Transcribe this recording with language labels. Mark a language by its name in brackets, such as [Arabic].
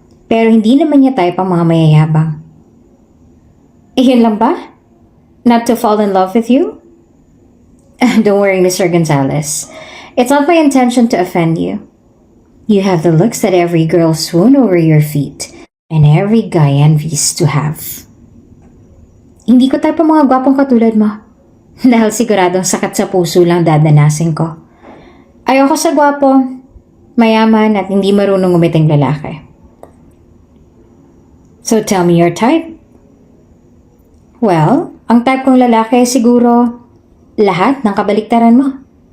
[Filipino] Pero hindi naman niya type ang mga mayayabang. Yun lang ba? [English] Not to fall in love with you? Don't worry, Mr. Gonzalez. It's not my intention to offend you. You have the looks that every girl swoon over your feet and every guy envies to have. [Filipino] Hindi ko type ang mga gwapong katulad mo. Dahil siguradong sakit sa puso lang dadanasin ko. Ayoko sa gwapo, mayaman at hindi marunong umiting lalaki. [English] So tell me your type. [Filipino] Well, ang type kong lalaki siguro lahat ng kabaliktaran mo.